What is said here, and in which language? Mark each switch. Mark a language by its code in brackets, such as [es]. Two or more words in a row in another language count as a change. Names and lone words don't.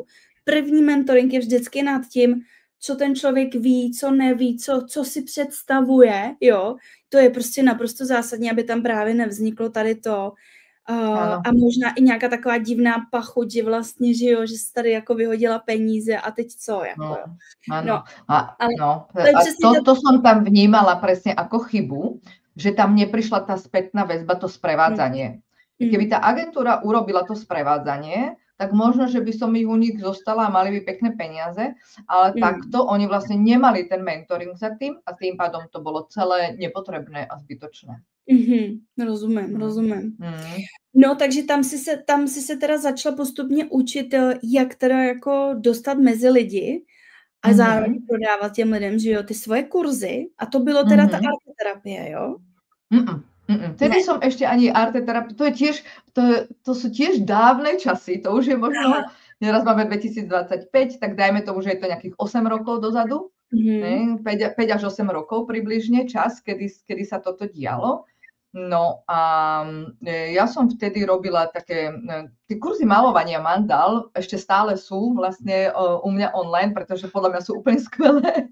[cs] První mentoring je vždycky nad tím, co ten člověk ví, co neví, co si představuje, jo. To je prostě naprosto zásadní, aby tam právě nevzniklo tady to. A možná i nějaká taková divná pachuť, že vlastně, že jo, že jsi tady jako vyhodila peníze a teď co, jako jo. [sk] Áno. To som tam vnímala presne ako chybu, že tam neprišla tá spätná väzba, to sprevádzanie. Keby tá agentúra urobila to sprevádzanie, tak možno, že by som ich u nich zostala a mali by pekné peniaze, ale takto oni vlastne nemali ten mentoring za tým a tým pádom to bolo celé nepotrebné a zbytočné. [cs] Rozumím. No, takže tam si se teda začala postupně učit, jak teda jako dostat mezi lidi a zároveň prodávat těm lidem, že jo, ty svoje kurzy. A to bylo teda ta arteterapie, jo? [sk] Tedy som ešte ani arteterapie, to sú tiež dávne časy, to už je možno, teraz máme 2025, tak dajme tomu, že je to nejakých 8 rokov dozadu, 5 až 8 rokov približne čas, kedy sa toto dialo. No a ja som vtedy robila také, tie kurzy malovania mandál ešte stále sú vlastne u mňa online, pretože podľa mňa sú úplne skvelé.